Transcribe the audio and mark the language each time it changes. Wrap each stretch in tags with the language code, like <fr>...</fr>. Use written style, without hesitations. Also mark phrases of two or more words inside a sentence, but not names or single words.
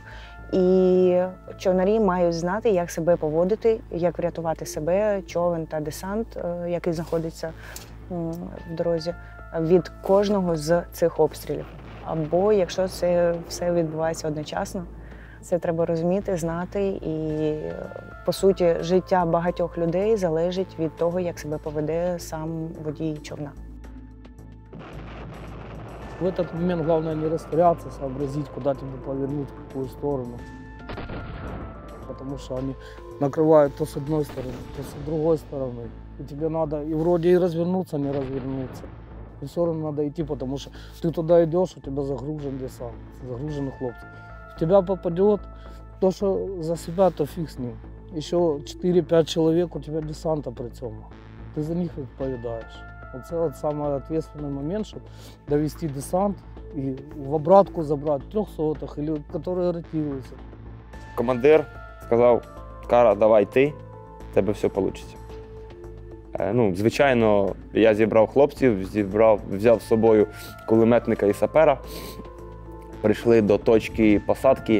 <uk>І човнарі мають знати, як себе поводити, як врятувати себе, човен та десант, який знаходиться в дорозі, від кожного з цих обстрілів. Або якщо це все відбувається одночасно, це треба розуміти, знати. І, по суті, життя багатьох людей залежить від того, як себе поведе сам водій човна.</uk> <ru>В этот момент главное не растеряться, сообразить, куда тебе повернуть, в какую сторону. Потому что они накрывают то с одной стороны, то с другой стороны. И тебе надо и вроде и развернуться, не развернуться. И все равно надо идти, потому что ты туда идешь, у тебя загружен десант, загружены хлопцы. В тебя попадет то, что за себя, то фиг с ним. Еще 4-5 человек у тебя десанта</ru> <uk>при цьому. Ты за них відповідаєш. Це от</uk> <ru>самый ответственный момент, чтобы довести десант и в обратку забрать 300-х, или которые ротируются.</ru> <uk>Командир сказав: Кара, давай ти, в тебе все вийде. Звичайно, я зібрав хлопців, взяв з собою кулеметника і сапера. Прийшли до точки посадки.</uk>